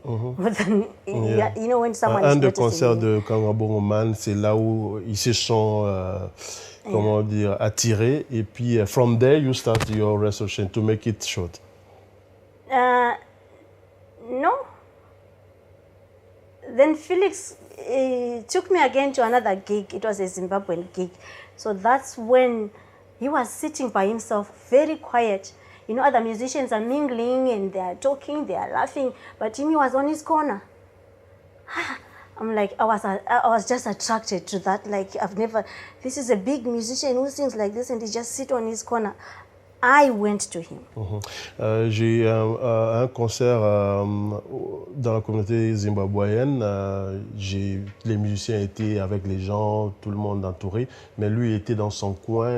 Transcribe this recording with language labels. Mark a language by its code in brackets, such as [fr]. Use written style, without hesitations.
[en] You know, when someone is noticing [fr] de concert de Kanda Bongoman, c'est là où ils se sont, comment dire, attirés. Et puis, [en] from there, you start your research to make it short. No. Then Felix he took me again to another gig. It was a Zimbabwean gig. So that's when he was sitting by himself, very quiet. You know, other musicians are mingling and they are talking, they are laughing, but Jimmy was on his corner. I'm like, I was just attracted to that. Like, this is a big musician who sings like this and he just sit on his corner. I went to him. [fr] J'ai un concert dans la communauté zimbabwéenne. Les musiciens étaient avec les gens, tout le monde entouré, mais lui était dans son coin.